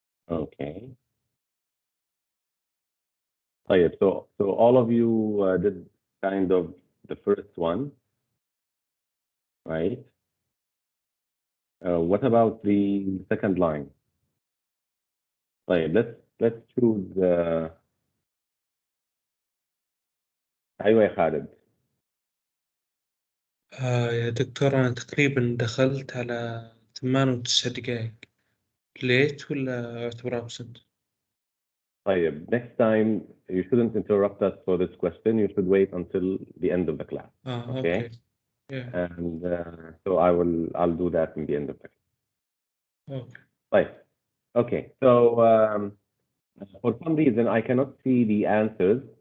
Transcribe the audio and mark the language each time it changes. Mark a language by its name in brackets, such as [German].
[English] Okay. طيب, so all of you did kind of the first one, right? What about the second line? [Arabic] طيب, [English] let's choose [Arabic] أيوة يا خالد. يا دكتور أنا تقريبا دخلت على 8 و9 دقايق. ليت ولا أعتبر أبسنت؟ [English] طيب, next time you shouldn't interrupt us for this question. You should wait until the end of the class. Okay. Yeah. And so I'll do that in the end of the class. Okay. طيب. Okay. So for some reason I cannot see the answers.